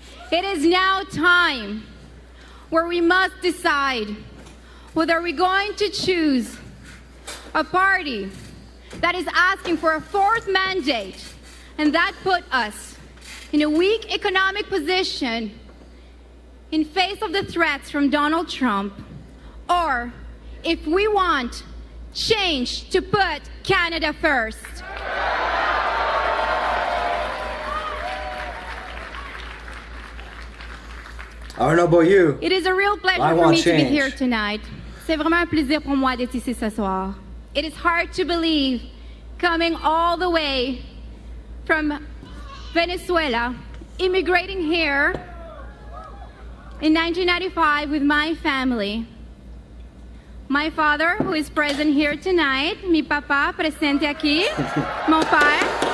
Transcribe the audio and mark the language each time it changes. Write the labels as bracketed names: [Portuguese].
[English] It is now time where we must decide whether we're going to choose a party that is asking for a fourth mandate and that put us in a weak economic position in face of the threats from Donald Trump, or if we want change to put Canada first. I don't know about you. It is a real pleasure for me to be here tonight. [French] C'est vraiment un plaisir pour moi d'être ici ce soir. [English] It is hard to believe, coming all the way from Venezuela, immigrating here in 1995 with my family. My father, who is present here tonight, [Spanish] mi papa presente aquí, [French] mon père.